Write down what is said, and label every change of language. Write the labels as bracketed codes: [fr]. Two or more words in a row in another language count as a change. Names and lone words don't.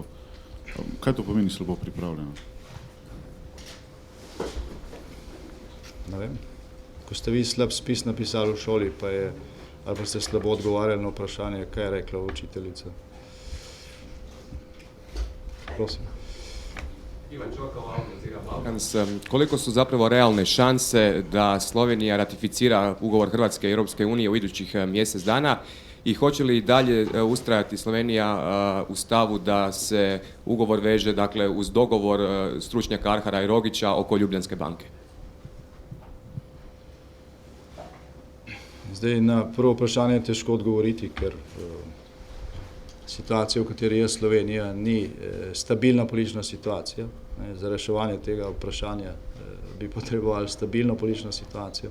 [sl] Kaj to pomeni slabo pripravljeno? Ne vem. Ko ste vi slab spis napisali v šoli, pa je, ali pa ste slabo odgovarjali na vprašanje, kaj je rekla učiteljica. Prosim. [hr] Koliko su zapravo realne šanse da Slovenija ratificira ugovor Hrvatske i Europske unije u idućih mjesec dana i hoće li dalje ustrajati Slovenija u stavu da se ugovor veže, dakle, uz dogovor stručnjaka Arhara i Rogića oko Ljubljanske banke? [sl] Zdaj, na prvo vprašanje je težko odgovoriti, ker situacija, v kateri je Slovenija, ni stabilna politična situacija. Za reševanje tega vprašanja bi potrebovali stabilno politično situacijo.